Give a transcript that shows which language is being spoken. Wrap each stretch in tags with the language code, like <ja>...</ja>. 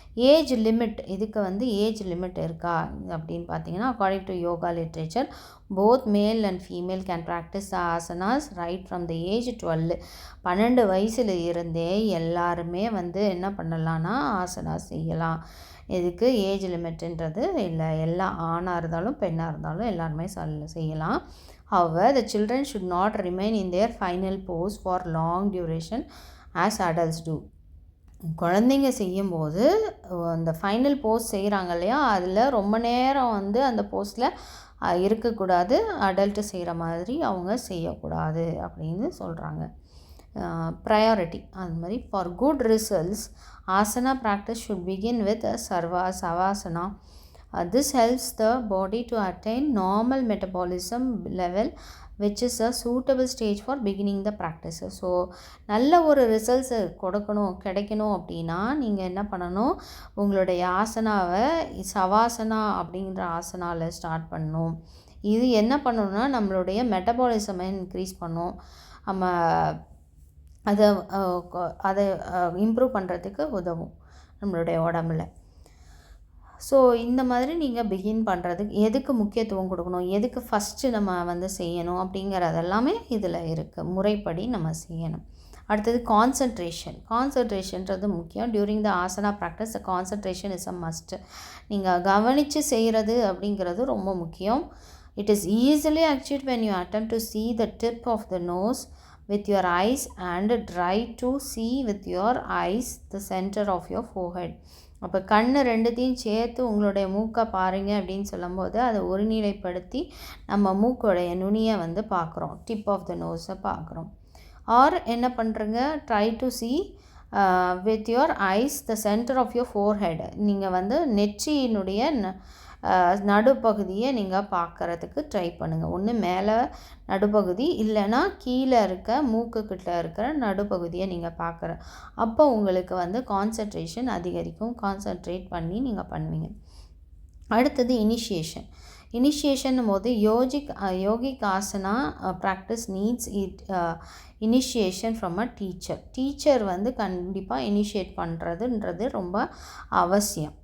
<en>age limit,</en> <ta>இதுக்கு வந்து age limit இருக்கா அப்படின்னு பார்த்தீங்கன்னா,</ta> <en>According to yoga literature both male and female can practice asanas right from the age 12.</en> <ta>12 வயசில் இருந்தே எல்லாருமே வந்து என்ன பண்ணலான்னா ஆசனாஸ் செய்யலாம். இதுக்கு ஏஜ் லிமிட்டுன்றது இல்லை, எல்லா ஆணாக இருந்தாலும் பெண்ணாக இருந்தாலும் எல்லாருமே செய்யலாம்.</ta> <en>However, the children should not remain in their final pose for long duration as adults do.</en> <ta>குழந்தைங்க செய்யும்போது அந்த ஃபைனல் போஸ் செய்கிறாங்க இல்லையா, அதில் ரொம்ப நேரம் வந்து அந்த போஸில் இருக்கக்கூடாது. அடல்ட்டு செய்கிற மாதிரி அவங்க செய்யக்கூடாது அப்படின்னு சொல்கிறாங்க.</ta> <en>priority</en> <ta>அது மாதிரி</ta> <en>For good results asana practice should begin with a savasana. This helps the body to attain normal metabolism level, which is a suitable stage for beginning the practice.</en> <ta>So நல்ல ஒரு ரிசல்ட்ஸு கிடைக்கணும் அப்படின்னா நீங்கள் என்ன பண்ணணும், உங்களுடைய ஆசனாவை சவாசனா அப்படிங்கிற ஆசனாவில் ஸ்டார்ட் பண்ணணும். இது என்ன பண்ணணும்னா நம்மளுடைய மெட்டபாலிசமை இன்க்ரீஸ் பண்ணும், நம்ம அதை இம்ப்ரூவ் பண்ணுறதுக்கு உதவும் நம்மளுடைய உடம்புல. ஸோ இந்த மாதிரி நீங்கள் பிகின் பண்ணுறதுக்கு எதுக்கு முக்கியத்துவம் கொடுக்கணும், எதுக்கு ஃபஸ்ட்டு நம்ம வந்து செய்யணும் அப்படிங்கிறது எல்லாமே இதில் இருக்குது. முறைப்படி நம்ம செய்யணும். அடுத்தது கான்சன்ட்ரேஷன்றது முக்கியம்.</ta> <en>During the asana practice concentration is a must.</en> <ta>நீங்கள் கவனித்து செய்கிறது அப்படிங்கிறது ரொம்ப முக்கியம்.</ta> <en>It is easily achieved when you attempt to see the tip of the nose with your eyes and try to see with your eyes the center of your forehead.</en> <ta>அப்போ கண்ணு ரெண்டுத்தையும் சேர்த்து உங்களுடைய மூக்கை பாருங்க அப்படின்னு சொல்லும்போது அதை ஒருநிலைப்படுத்தி நம்ம மூக்கோடைய நுனியை வந்து பார்க்குறோம், டிப் ஆஃப் த நோஸை பார்க்குறோம்.</ta> <en>ஆர்</en> <ta>என்ன பண்ணுறங்க,</ta> <en>Try to see with your eyes the center of your forehead.</en> <ta>நீங்கள் வந்து நெற்றியினுடைய நடுப்பகுதியை நீங்கள் பார்க்குறதுக்கு ட்ரை பண்ணுங்கள். ஒன்று மேலே நடுப்பகுதி இல்லைன்னா கீழே இருக்க மூக்குக்கிட்ட இருக்கிற நடுப்பகுதியை நீங்கள் பார்க்குற அப்போ உங்களுக்கு வந்து கான்சன்ட்ரேஷன் அதிகரிக்கும். கான்சன்ட்ரேட் பண்ணி நீங்கள் பண்ணுவீங்க. அடுத்தது இனிஷியேஷன் போது</ta> <en>yogic asana practice needs initiation from a teacher</en> <ta>வந்து கண்டிப்பாக இனிஷியேட் பண்ணுறதுன்றது ரொம்ப அவசியம்.</ta>